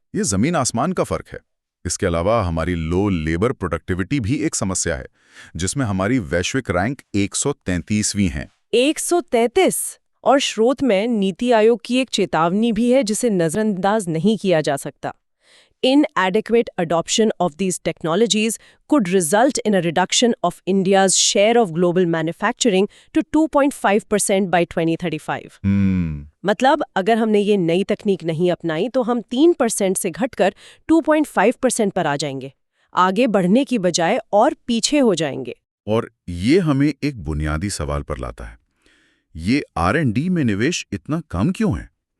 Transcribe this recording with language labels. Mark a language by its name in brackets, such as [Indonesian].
[Hindi] ये जमीन आसमान का फर्क है। इसके अलावा हमारी लो लेबर प्रोडक्टिविटी भी एक समस्या है, जिसमें हमारी वैश्विक रैंक 133वीं है। 133? और स्रोत में नीति आयोग की एक चेतावनी भी है जिसे नजरअंदाज नहीं किया जा सकता। [English] Inadequate adoption of these technologies could result in a reduction of India's share of global manufacturing to 2.5% by 2035. [Hindi] मतलब अगर हमने ये नई तकनीक नहीं अपनाई तो हम 3% से घटकर 2.5% पर आ जाएंगे। आगे बढ़ने की बजाय और पीछे हो जाएंगे। और ये हमें एक बुनियादी सवाल पर लाता है। ये R&D में निवेश इतना कम क्यों है?